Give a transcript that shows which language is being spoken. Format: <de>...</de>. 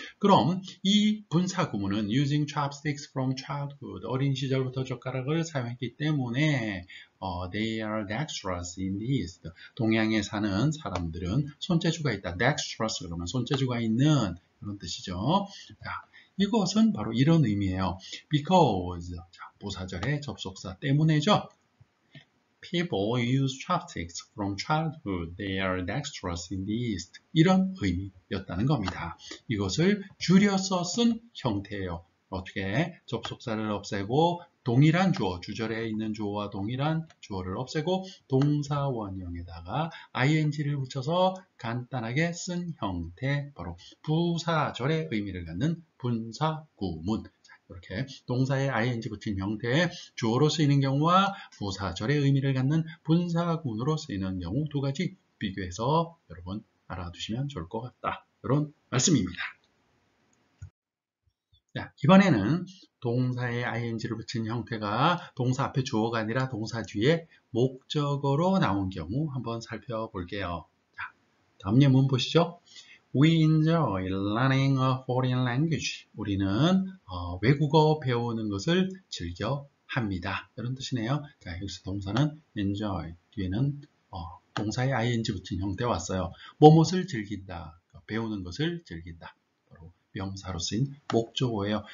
<ko>그럼 이 분사 구문은</ko> <en>using chopsticks from childhood</en> <ko>어린 시절부터 젓가락을 사용했기 때문에</ko> <en>they are dexterous in the East</en> <ko>동양에 사는 사람들은 손재주가 있다. dexterous 그러면 손재주가 있는 그런 뜻이죠. 자, 이것은 바로 이런 의미예요. because 자, 부사절의 접속사 때문에죠.</ko> <en>People use chopsticks from childhood. They are dexterous in the East.</en> <ko>이런 의미였다는 겁니다. 이것을 줄여서 쓴 형태예요. 어떻게? 접속사를 없애고 동일한 주어, 주절에 있는 주어와 동일한 주어를 없애고 동사 원형에다가 ing를 붙여서 간단하게 쓴 형태, 바로 부사절의 의미를 갖는 분사구문. 이렇게 동사에 ing 붙인 형태의 주어로 쓰이는 경우와 부사절의 의미를 갖는 분사구문으로 쓰이는 경우 두 가지 비교해서 여러분 알아두시면 좋을 것 같다. 이런 말씀입니다. 자, 이번에는 동사에 ing를 붙인 형태가 동사 앞에 주어가 아니라 동사 뒤에 목적어로 나온 경우 한번 살펴볼게요. 자, 다음 예문 보시죠.</ko> <en>We enjoy learning a foreign language.</en> <ko>우리는 외국어 배우는 것을 즐겨 합니다. 이런 뜻이네요. 자, 여기서 동사는 enjoy, 뒤에는 동사에 ing 붙인 형태 왔어요. 뭐뭇을 즐긴다, 배우는 것을 즐긴다. 바로 명사로 쓰인 목적어예요.</ko>